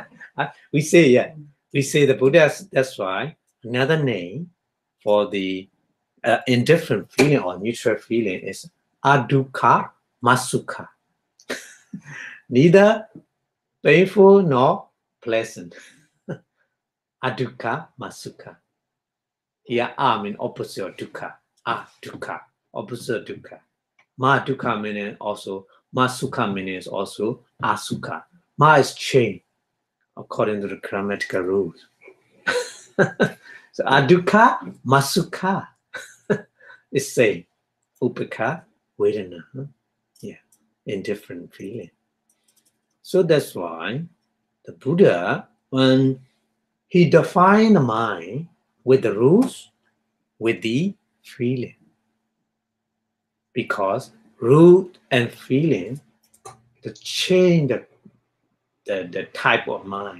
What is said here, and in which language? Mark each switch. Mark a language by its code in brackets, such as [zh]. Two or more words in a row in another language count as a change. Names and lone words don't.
[en] We say the Buddha, that's why another name for the indifferent feeling or neutral feeling is [pi] adukkha masukha. [en] Neither painful nor pleasant. [pi] Adukkha masukha. [en] Here a means opposite of dukkha. Dukkha, opposite of dukkha. [pi] Ma dukkha [en] means also, masukha means also asukha. Ma is change according to the grammatical rules. So adukkha masukha is same. [pi] Upekha vedana. [en] Yeah, indifferent feeling. So that's why the Buddha, when he defined the mind with the rules, with the feeling, because root and feeling to change the type of mind.